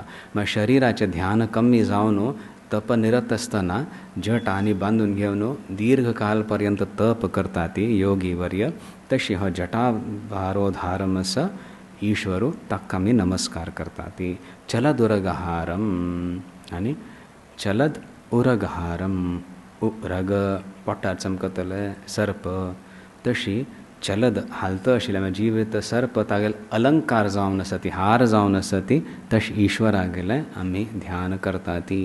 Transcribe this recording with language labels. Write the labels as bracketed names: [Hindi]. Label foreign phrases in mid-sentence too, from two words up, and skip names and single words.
[Konkani] मग शरीराचे ध्यान कमी जावन तप निरत असताना जट आणि बांधून घेऊन दीर्घकालपर्यंत तप करता ती योगी वर्य. तशी हो जटाभारोधारम असं ईश्वरू ताका आमी नमस्कार करता ती. चलदुरगहारम आणि चलद उरगहारम, रग पोटार चमकतले सर्प, तशी चलद हालत आशिल्ले जिवीत सर्प तागेले अलंकार जावन आसा ती, हार जावन आसा ती, तशी ईश्वरा गेले आमी ध्यान करता ती.